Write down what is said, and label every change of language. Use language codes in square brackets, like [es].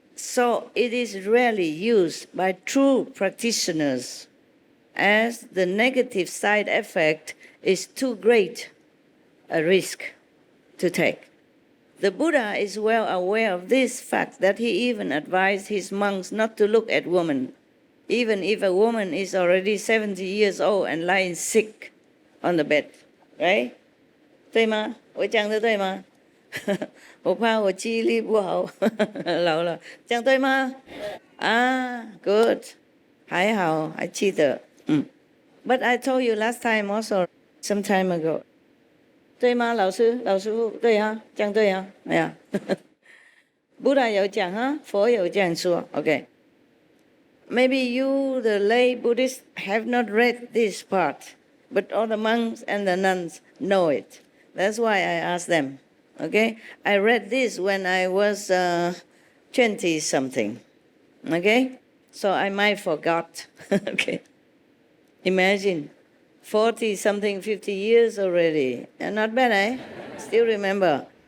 [en] So it is rarely used by true practitioners, as the negative side effect is too great a risk to take. The Buddha is well aware of this fact that he even advised his monks not to look at women, even if a woman is already 70 years old and lying sick on the bed, right? [zh] 对吗？我讲的对吗？我怕我记忆力不好，老了，讲对吗？ [en] 啊，good， [zh] 还好，还记得， [en] But I told you last time also, some time ago. [zh] 对吗，老师？老师傅，对啊，讲对啊，哎呀，Buddha 有讲啊，佛有这样说，OK。 [en] Maybe you, the lay Buddhists, have not read this part, but all the monks and the nuns know it. That's why I asked them. Okay, I read this when I was 20-something. Okay, so I might forgot. Okay, imagine 40-something, 50 years already. And not bad, eh? Still remember.